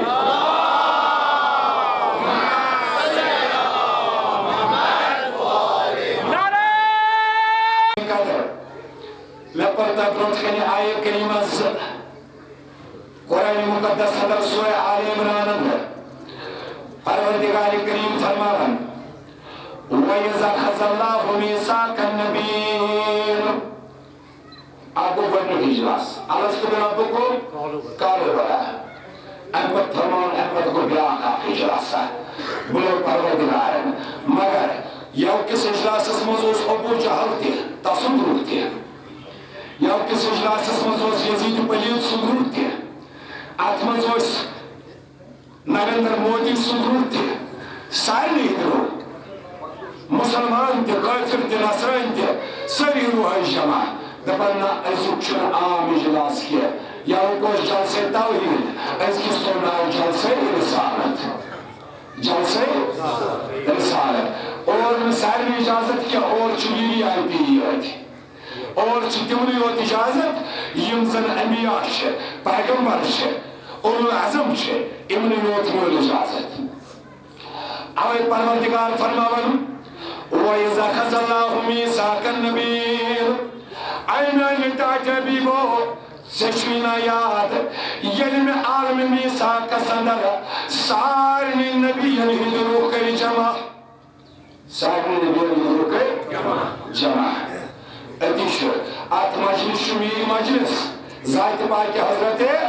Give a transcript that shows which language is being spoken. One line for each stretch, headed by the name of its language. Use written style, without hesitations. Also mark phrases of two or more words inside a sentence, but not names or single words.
Kashmiri: لپرتا برونٹھ آئے کریمہ قرآن مقدس صدر سورہ آل عمران پروردگار کریم فرماون
Arabic: وَإِذَا أَخَذَ اللَّهُ مِيثَاقَ النَّبِيِّينَ
Kashmiri: آگو گۄڈنیُک اجلاس
Arabic: الست بربکم قالوا بلا
Kashmiri: امہِ پتہٕ فرماوُن امہِ پتہٕ گوٚو بیٛاکھ اکھ اجلاسا بُلو پروردگارن مگر یوکِس اجلاسس منٛز اوس ابو جہل تہِ تسُنٛد روح تہِ یوکِس اجلاسس منٛز اوس یزید پلیٖد سُنٛد روح تہِ اتھ منٛز اوس نریندر مودی سُنٛد روح تہِ سارنٕے ہٕنٛدۍ روح مسلمان تہِ کٲفر تہِ نصرٲنۍ تہِ سٲری روح ٲسۍ جمع دپان نہ أزیُک چھُنہٕ عام اجلاس کینٛہہ یوُک اوس جلسے توحید أزکِس تھوٚو ناو جلسے رسالت جلسے رسالت اور نہٕ سارنٕے اجازت کینٛہہ اور چھُ VIP یٲتۍ اور چھِ تِمنٕے یوت اجازت یِم زن انبیاء چھِ پیغمبر چھِ
Arabic: اولو العظم
Kashmiri: چھِ یِمنٕے یوت میول اجازت اوے پروردگار فرماون
Arabic: وَإِذَا أَخَذَ اللَّهُ مِيثَاقَ النَّبِيِّينَ
Kashmiri: اے میانہِ ٹاٹھے بیٖبو ژےٚ چھُے نا یاد ییٚلہِ مےٚ عالمِ میٖثاقس اندر سارنٕے نبیَن ہٕنٛدۍ روح کٔرۍ جمع سارنٕے نبیَن ہٕنٛدۍ روح کٔرۍ جمع اتی چھُ اتھ مجلس چھُ میٖر مجلس ذاتِ پاکہِ حضرت